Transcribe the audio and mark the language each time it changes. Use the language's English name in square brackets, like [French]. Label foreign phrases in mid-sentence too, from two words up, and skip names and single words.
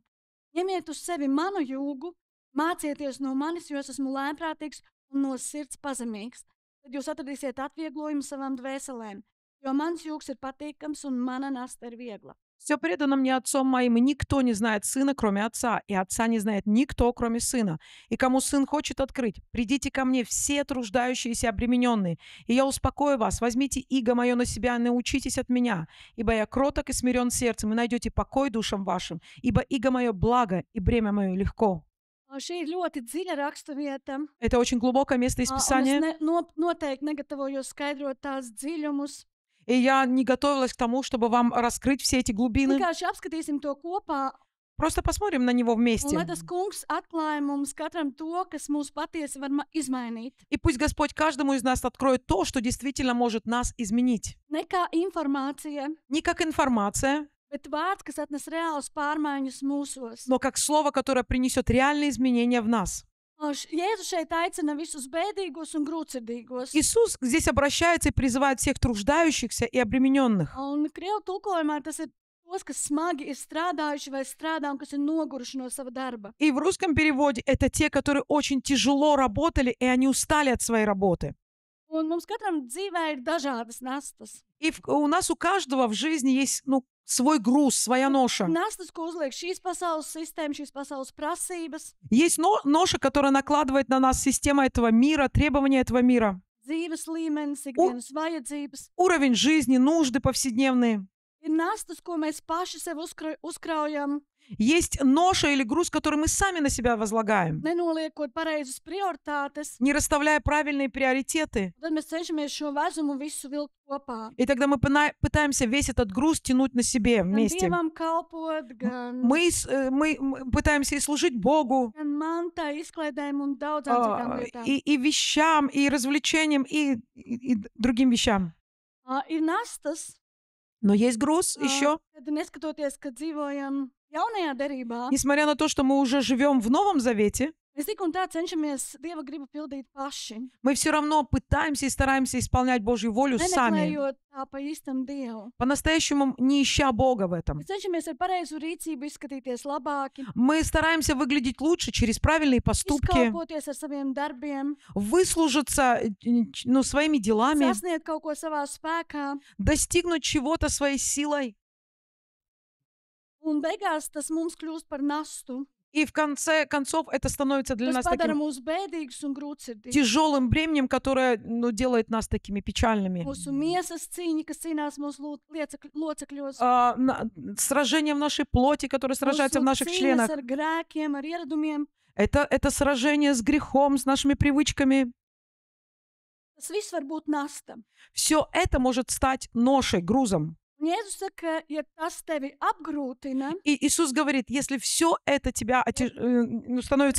[Latvian] Ņemiet uz sevi manu jūgu, mācieties no manis, jo es esmu lēnprātīgs un no sirds pazemīgs. Tad jūs atradīsiet atvieglojumu savām dvēselēm, jo mans jūgs ir patīkams un mana nasta ir viegla. [Russian] Все предано мне Отцом моим, и никто не знает Сына, кроме Отца, и Отца не знает никто, кроме Сына. И кому Сын хочет открыть, придите ко мне все труждающиеся и обремененные, и я успокою вас. Возьмите иго мое на себя и научитесь от меня, ибо я кроток и смирен сердцем, и найдете покой душам вашим, ибо иго мое благо, и бремя мое легко». [Latvian] Šī ir ļoti dziļa raksturvieta. [Russian] Это очень глубокое место из [Latvian] Un es [Russian] Писания, [Latvian] noteikti negatavojos skaidrot tās dziļumus. [Russian] и я не готовилась к тому, чтобы вам раскрыть все эти глубины. [Latvian] Vienkārši apskatīsim to kopā, [Russian] Просто посмотрим на него [Latvian] un [Russian] вместе. [Latvian] lai tas kungs atklāja mums katram to, kas mūs patiesi var izmainīt. [Russian] И пусть Господь каждому из нас откроет то, что действительно может нас изменить. [Latvian] Ne kā informācija, [Russian] Не как информация, [Latvian] bet vārds, kas atnes reālus pārmaiņas mūsos. [Russian] но как слово, которое принесет реальные изменения в нас. [Latvian] Jēzus šeit aicina visus bēdīgos un grūtsirdīgos. [Russian] Иисус здесь обращается и призывает всех труждающихся и обремененных. [Latvian] Un krievu tulkojumā tas ir tos, kas smagi ir strādājuši vai strādā un kas ir noguruši no sava darba. [Russian] И в русском переводе это те, которые очень тяжело работали, и они устали от своей работы. [Latvian] Un mums katram dzīvē ir dažādas nastas. [Russian] И у нас у каждого в жизни есть свой груз, своя ноша. [Latvian] Nastas, ko uzliek šīs pasaules sistēma, šīs pasaules prasības, [Russian] Есть ноша, которая накладывает на нас система этого мира, требования этого мира. [Latvian] dzīves līmenis, ikdienas vajadzības. [Russian] Уровень жизни, нужды повседневные. [Latvian] Ir nastas, ko mēs paši sev uzkraujam, [Russian] Есть ноша или груз, который мы сами на себя возлагаем, [Latvian] nenoliekot pareizas prioritātes. [Russian] не расставляя правильные приоритеты. [Latvian] Tad mēs cenšamies šo vezumu visu vilkt kopā. [Russian] И тогда мы пытаемся весь этот груз тянуть на себе [Latvian] Gan [Russian] вместе. [Latvian] Dievam kalpot, gan [Russian] Мы пытаемся и служить Богу, [Latvian] mantai, izklaidēm un daudzām citām lietām. [Russian] и вещам, и развлечениям, и другим вещам. [Latvian] Ir nastas, [Russian] Но есть груз еще. [Latvian] kad neskatoties, ka dzīvojam jaunajā derībā, [Russian] Несмотря на то, что мы уже живем в Новом Завете, [Latvian] mēs tik un tā cenšamies Dieva gribu pildīt paši, [Russian] мы все равно пытаемся и стараемся исполнять Божью волю сами, [Latvian] nemeklējot tā pa īstam Dievu. [Russian] по-настоящему не ища Бога в этом. [Latvian] Mēs cenšamies ar pareizu rīcību izskatīties labāki, [Russian] Мы стараемся выглядеть лучше через правильные поступки, [Latvian] izkalpoties ar saviem darbiem, [Russian] выслужиться своими делами, [Latvian] sasniegt kaut ko savā spēkā, [Russian] достигнуть чего-то своей силой. [Latvian] un beigās tas mums kļūst par nastu, [Russian] И в конце концов это становится для [Latvian] kas [Russian] нас [Latvian] padara [Russian] таким [Latvian] mūs bēdīgus un grūtsirdīgus. [Russian] тяжелым бременем, которое делает нас такими печальными. [Latvian] Mūsu miesas cīņa, kas cīnās mūsu locekļos, [Russian] Сражение в нашей плоти, которое сражается в [Latvian] mūsu [Russian] наших [Latvian] cīņas [Russian] членах. [Latvian] ar grēkiem, ar ieradumiem, [Russian] Это сражение с грехом, с нашими привычками. [Latvian] tas viss var būt nasta. [Russian] Все это может стать ношей, грузом. [Latvian] Un Jēzus saka, ja tas tevi apgrūtina, [Russian] И Иисус говорит, если все это тебя становится